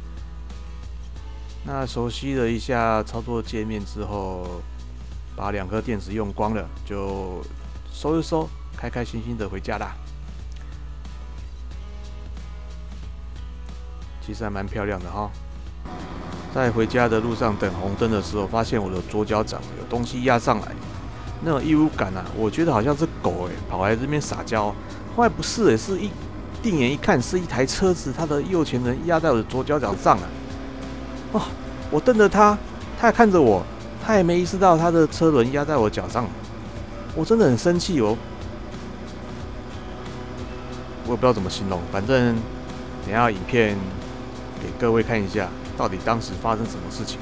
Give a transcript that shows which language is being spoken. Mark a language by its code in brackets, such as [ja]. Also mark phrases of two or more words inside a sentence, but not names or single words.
[zh] 那熟悉了一下操作界面之後，把2顆電池用光了，就收一收，開開心心的回家啦。其實還蠻漂亮的哈。在回家的路上等紅燈的時候，發現我的左腳掌有東西壓上來，那種異物感啊，我覺得好像是狗跑來這邊撒嬌。後來不是是定眼一看，是一台車子，它的右前輪壓在我的左腳掌上啊！哦，我瞪着他，他也看着我，他也沒意識到他的車輪壓在我腳上，我真的很生氣哦。我也不知道怎麼形容，反正等一下影片給各位看一下，到底當時發生什麼事情。